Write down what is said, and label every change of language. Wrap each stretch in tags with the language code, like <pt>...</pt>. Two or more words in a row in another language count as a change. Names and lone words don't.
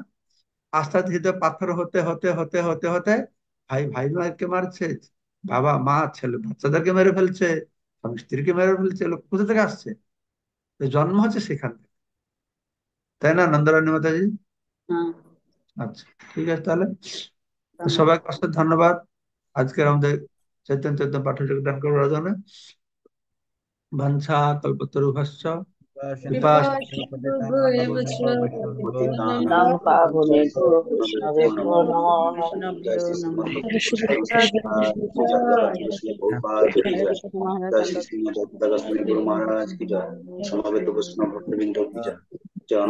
<bn>আস্তে আস্তে হৃদয় পাথর হতে হতে হতে হতে হতে ভাই ভাই ভাইকে মারছে, বাবা মা ছেলে বাচ্চাদেরকে মেরে ফেলছে, স্বামী স্ত্রীকে মেরে ফেলছে। লোক কোথা থেকে আসছে? তো জন্ম হচ্ছে সেখান থেকে, তাই না নন্দরানী মাতাজি? হ্যাঁ। আচ্ছা, ঠিক আছে তাহলে। তো ধন্যবাদ। সবাইকে অশেষ ধন্যবাদ আজকের আমাদের চৈতন্য চৈতন্য পাঠে যোগদান করার জন্য।</bn> <sa>বাঞ্ছা কল্পতরুভ্যশ্চ কৃপা কৃপা সিন্ধুভ্যেব সিন্ধুভ্যেব চ পতিতানাং পতিতানাং পাবনেভ্যো পাবনেভ্যো বৈষ্ণবেভ্যো নমো নমো নমঃ। জয় বৈষ্ণভ্যো শ্রী নমঃ।</sa> <bn>শ্রীমদ রাধে মহারাজ কৃষ্ণ কি জয়, জয় শ্রী কৃষ্ণ প্রভুপাদ কি হরে জয়, কৃষ্ণ মহারাজ জয় শ্রী দণ্ড শ্রীমদ ভক্তদাস গুরু মহারাজ কি জয়, সমবেত বৈষ্ণব ভক্তবৃন্দ কি জয়। জয়</bn>